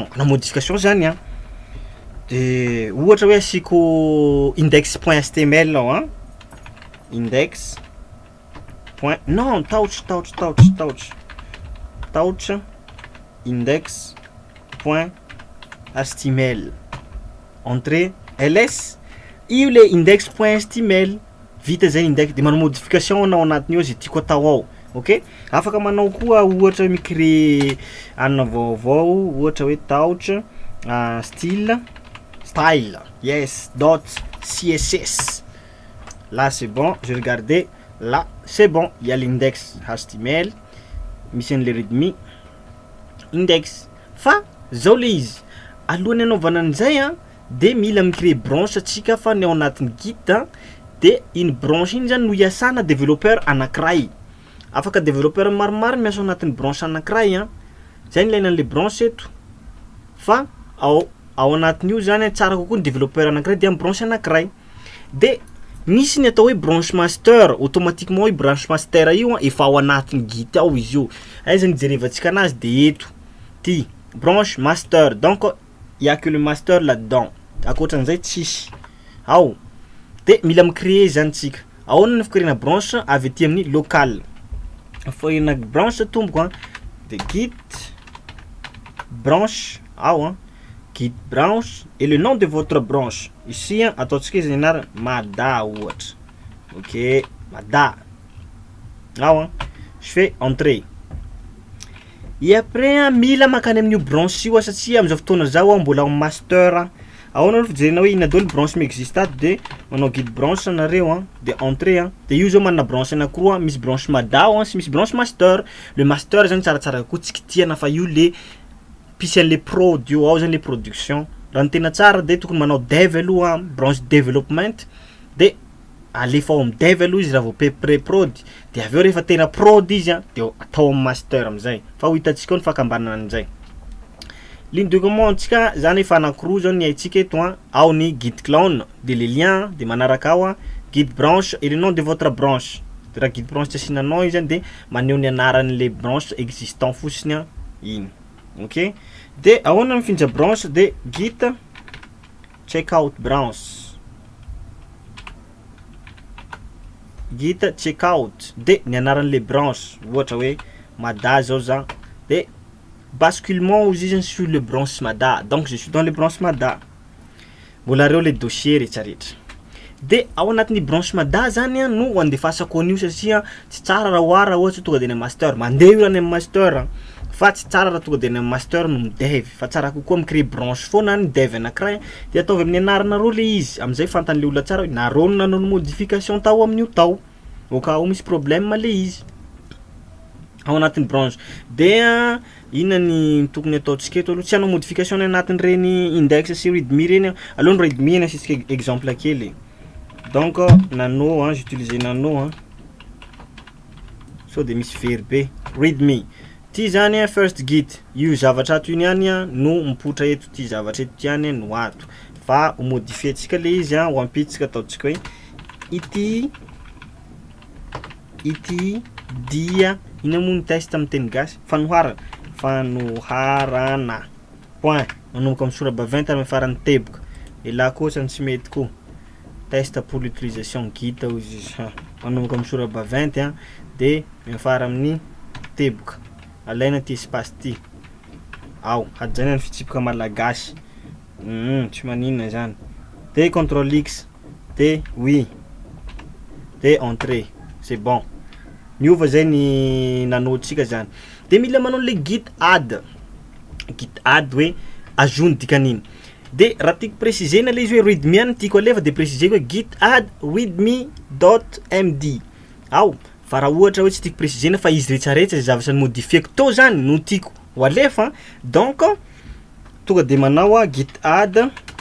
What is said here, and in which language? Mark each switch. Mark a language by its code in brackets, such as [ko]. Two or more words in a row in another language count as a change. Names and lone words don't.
[fr] La modification [mg] zany de ohatra hoe asiko index.html index point non touch index point html entrée ls io le index point html vita zay index de manao modification anao anatiny eo zay tiako atao ao. OK, afaka manao koa ohatra hoe micréer anna vaovao ohatra hoe touch style yes dot css. [fr] Là c'est bon, je regardais là c'est bon, il y a l'index html mission le readme index [mg] fa zao le izy alohany anaovana an'izay de mila micréer branche atsika fa ny ao anatin'ny git de iny branche iny zany no iasana développeur anankiray afaka développeur maromaro miasa anatin'ny branche anankiray zay ny ilaina an'le branche eto fa ao anatin'io zany tsara kokoa ny développeur anankiray de amin'ny branche anankiray de misy ny atao hoe branche master automatiquement hoe branche master io efa ao anatin'ny git ao izy io aiza ny jerevantsika anazy de eto ty branche master [fr] donc il y a que le master là-dedans [mg] akoatran'izay tsisy ao de mila micréer zany tsika ahoana ny fikréena branche avy aty amin'ny local fikréena branche tomboko de git branche ao git branche [fr] et le nom de votre branche ici [mg] ataontsika izy anarany mada ohatra ok mada ao [fr] je fais entrer et après [mg] mila makany amin'io branche io satria am'izao fotoana zao mbola [fr] en master [mg] ahoana fijerena hoe ina daholo branche m'existe de manao git branche nareo de entrer de io zao manana branche anankiroa misy branche mada sy misy branche master le master zany tsaratsara koa tsikitiana fa io le pisy an'le prod io ao zany le production raha ny tena tsara de tokony manao dev aloha branche development de alefa ao amin'ny dev aloha izy raha vao pré-prod de aveo rehefa tena prod izy de atao amin'ny master am'izay fa ho hitantsika ny fakambanana an'izay [fr] ligne de commande [mg] tsika zany efa anankiroa zao ny haitsika eto ao ny git clone de le liens de manaraka ao git branche [fr] et le nom de votre branche [mg] de raha git branche tsy asinanao izy de maneho ny anaran'le branche existant fotsiny iny ok de ahoana mifindra branche de git checkout branche git checkout de ny anaran'le branche ohatra hoe mada zao za de [fr] basculement aux [mg] izy [fr] sur le branche mada donc je suis dans le branche mada [mg] mbola reo le dossier rehetrarehetra de ao anatin'ny branche mada zany no andefasako an'io satria tsy tsara raha oara ohatsy tonga de ny master mandeha io raha ny master fa tsy tsara raha tonga de ny master no midev fa tsara kokoa micréer branche foana ny dev anankiray de ataovy amin'ny anaranareo le izy am'izay fantan'le olona tsara hoe nareo no nanao modification tao amin'io tao [fr] au cas où [mg] misy problème le izy ao anatin'ny branche de inona ny tokony ataontsika eto aloha tsy hanao modification anatin'ireny index sy readme reny aloha ny readme asitsika exemple kely [fr] donc nano j'utilise nano [mg] so de misy verbe readme ty zany first git io zavatra ato iny ihany no mipotra eto ty zavatra eto ihany no ato fa ho modifie-tsika le izy ho ampitsika ataontsika hoe ity dia ina moa ny test amin'ny teny gasy fanoharana point manomboka amin'ny sora baventy amin'ny farany teboka et là kosa tsy mety koa [fr] test pour l'utilisation git [mg] izy manomboka amin'ny sora baventy de mifara amin'ny teboka alaina ty espace ty ao hajanina ny fitsipoka malagasy tsy maninona zany de contrôle x de oui de entrée [fr] c'est bon [mg] miova zay ny nanotsika zany de mila manao le git add hoe ajout ny dikan'iny de raha tiako précisena le izy hoe readme any tiako alefa de préciser hoe git add readme.md ao fa raha ohatra hoe tsy tiako précisena fa izy rehetrarehetra zavatra ny modifieko to zany no tiako ho alefa donc tonga de manao git add